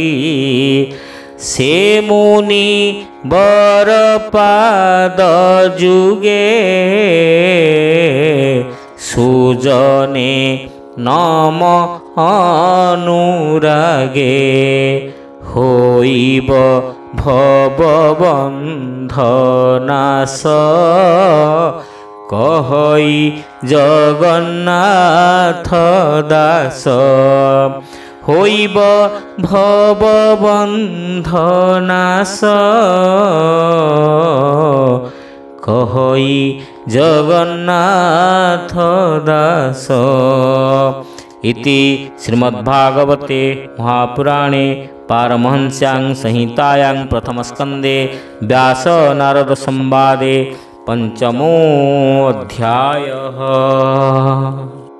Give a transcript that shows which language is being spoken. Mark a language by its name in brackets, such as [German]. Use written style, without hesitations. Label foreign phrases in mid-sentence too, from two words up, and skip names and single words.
[Odia] ସେ ମୁନି ବର ପାଦ ଯୁগে ସୁଜନେ ନମ ଅନୁରାগে। ହୋଇବ ଭବବନ୍ଧ ନାଶ କହଇ ଜଗନ୍ନାଥ ଦାସ। ହୋଇବ ଭବବନ୍ଧନାଶ କହଇ ଜଗନ୍ନାଥ ଦାସ। [Sanskrit] इति श्रीमद्भागवते महापुराणे पारमहंस्यां संहितायां प्रथमस्कन्धे व्यास नारद संवादे 5मोऽध्यायः।